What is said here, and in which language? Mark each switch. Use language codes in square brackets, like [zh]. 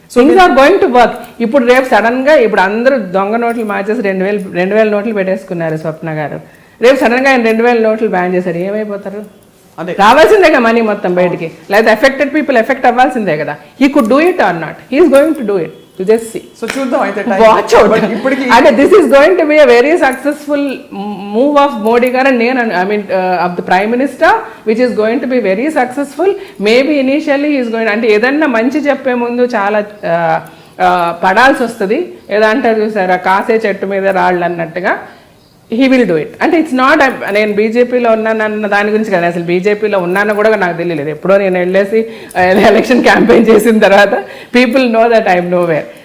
[en] Things are going to work. [te] ఇప్పుడు రేపు sudden గా ఇప్పుడు అందరూ దొంగ నోట్లు మార్చేసి 2,000 నోట్లు పెట్టేసుకున్నారు స్వప్న గారు. రేపు సడన్ గా ఆయన 2,000 నోట్లు బ్యాన్ చేశారు, ఏమైపోతారు? రావాల్సిందే మనీ మొత్తం బయటికి, లేదా ఎఫెక్టెడ్ పీపుల్ ఎఫెక్ట్ అవ్వాల్సిందే కదా. [en] He could do it or not, he's going to do it. Just see. [te] So చూద్దాం అయితే, [en] watch out. And this is going to be a very successful move of Modi garu, and I mean of the Prime Minister, which is going to be very successful. Maybe initially he is going, [te] అంటే ఏదన్నా మంచి చెప్పే ముందు చాలా పడాల్సి వస్తుంది. ఏదో అంటారు చూసారా, కాసే చెట్టు మీద రాళ్ళు అన్నట్టుగా. [en] He will do it. [te] అంటే [en] it's not [te] నేను బీజేపీలో ఉన్నానన్న దాని గురించి కదా, అసలు బీజేపీలో ఉన్నానో కూడా నాకు తెలియలేదు. ఎప్పుడో నేను వెళ్ళేసి ఎలక్షన్ క్యాంపెయిన్ చేసిన తర్వాత [en] People know that I'm nowhere.